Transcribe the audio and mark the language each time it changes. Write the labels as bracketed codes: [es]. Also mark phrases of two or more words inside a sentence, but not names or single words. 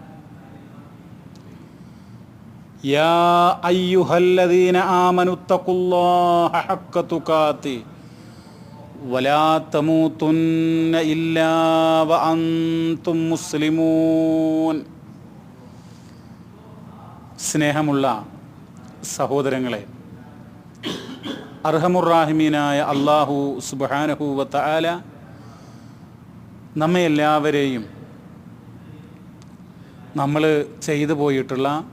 [ar] يا أيها الذين آمنوا اتقوا الله حق تقاته ولا تموتن إلا وأنتم مسلمون. [ml] സ്നേഹമുള്ള സഹോദരങ്ങളെ, അർഹമുറാഹിമീനായ [ar] الله سبحانه وتعالى [ml] നമ്മെ എല്ലാവരെയും നമ്മൾ ചെയ്തു പോയിട്ടുള്ള